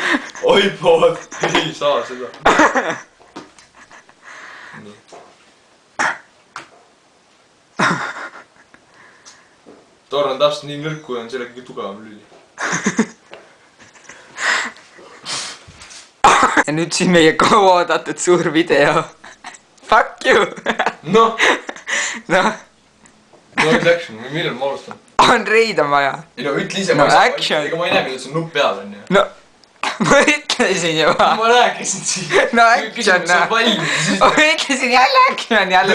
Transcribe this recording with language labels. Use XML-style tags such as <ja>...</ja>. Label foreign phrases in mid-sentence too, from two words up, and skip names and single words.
<et>Oi pood, ei saa seda. Nii. Torn on täpselt nii nõrk, kui on selle kõige tugevam lüli. Ja nüüd siin meie kaua oodatud suur video.</et> <en>Fuck you!</en> <et>Noh! Noh. No nüüd action, millal ma alustan? On reid on vaja. Ei no ütle ise, No ma action. ega ma ei näe, millal see nupp peal on ju. No, ma ütlesin juba. Ma rääkisin siin. No action, no. Valmis. Ma ütlesin jälle action, jälle</et>